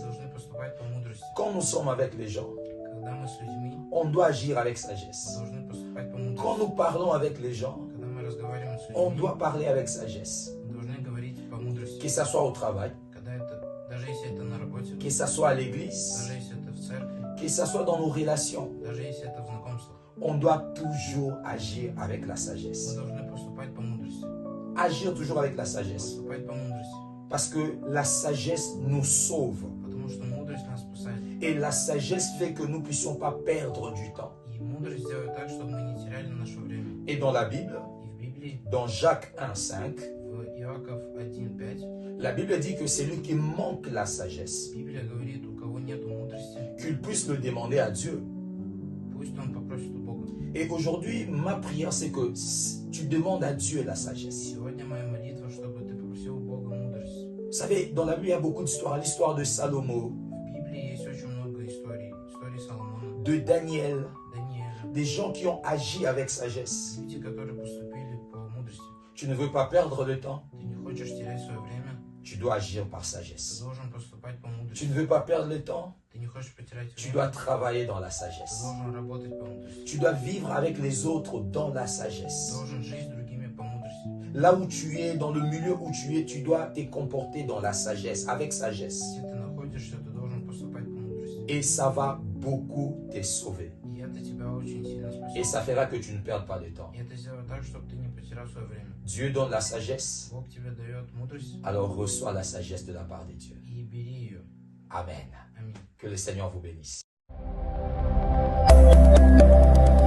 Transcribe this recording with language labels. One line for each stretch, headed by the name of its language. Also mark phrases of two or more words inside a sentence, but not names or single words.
Russian: Мы должны поступать по мудрости.
French: Quand nous sommes avec les gens,
Russian: Когда мы с людьми,
French: on doit agir avec
Russian: мы
French: sagesse.
Russian: должны поступать по
French: Quand
Russian: мудрости.
French: nous parlons avec les gens,
Russian: Когда мы разговариваем с
French: on
Russian: людьми,
French: doit parler avec sagesse.
Russian: мы должны говорить по
French: Quand
Russian: здесь,
French: que ce soit au travail,
Russian: когда это, даже если это на работе,
French: que ce soit à l'église,
Russian: даже если это в церкви,
French: que ce soit dans nos relations,
Russian: даже если это в знакомствах,
French: on doit toujours agir avec la
Russian: мы
French: sagesse.
Russian: должны поступать по мудрости.
French: Agir toujours avec la sagesse.
Russian: Поступать по мудрости.
French: Parce que la sagesse nous sauve.
Russian: Потому что mудрость нас спасает.
French: Et la sagesse fait que nous ne puissions pas perdre du temps.
Russian: И мудрость делает так, чтобы мы не теряли наше время.
French: Et dans la Bible,
Russian: И в Библии,
French: dans Jacques 1,5,
Russian: в Иаков 1:5,
French: la Bible dit que c'est lui qui manque la sagesse,
Russian: Библия говорит, у кого нет мудрости,
French: qu'il puisse le demander à Dieu.
Russian: пусть он попросит у Бога.
French: Et aujourd'hui, ma prière, c'est que tu demandes à Dieu la sagesse.
Russian: Сегодня моя молитва, чтобы ты попросил у Бога мудрость.
French: Vous savez, dans la Bible, il y a beaucoup d'histoires. L'histoire de Salomon,
Russian: В Библии есть очень много историй. Истории Соломона,
French: de Daniel,
Russian: Даниэля.
French: des gens qui ont agi avec sagesse.
Russian: Люди, которые поступили по мудрости.
French: Tu ne veux pas perdre le temps,
Russian: Ты не хочешь терять свое время,
French: tu dois agir par
Russian: ты
French: sagesse.
Russian: должен поступать по
French: Tu
Russian: мудрости.
French: ne veux pas perdre le temps,
Russian: Ты не хочешь потерять
French: tu
Russian: время,
French: dois travailler dans la
Russian: ты
French: sagesse.
Russian: должен работать по мудрости.
French: Tu dois vivre avec les autres dans la
Russian: Ты
French: sagesse.
Russian: должен жить с другими по мудрости.
French: Là où tu es, dans le milieu où tu es, tu dois te comporter dans la sagesse, avec sagesse.
Russian: Где ты находишься, ты должен поступать по мудрости.
French: Et ça va beaucoup te sauver.
Russian: И это тебя очень сильно
French: Et
Russian: спасет.
French: ça fera que tu ne perdes pas de temps.
Russian: И это сделает так, чтобы ты не потерял свое время.
French: Dieu donne la sagesse,
Russian: Бог тебе дает мудрость,
French: alors reçois la sagesse de la part de Dieu.
Russian: и бери ее.
French: Amen.
Russian: Аминь.
French: Que le Seigneur vous bénisse.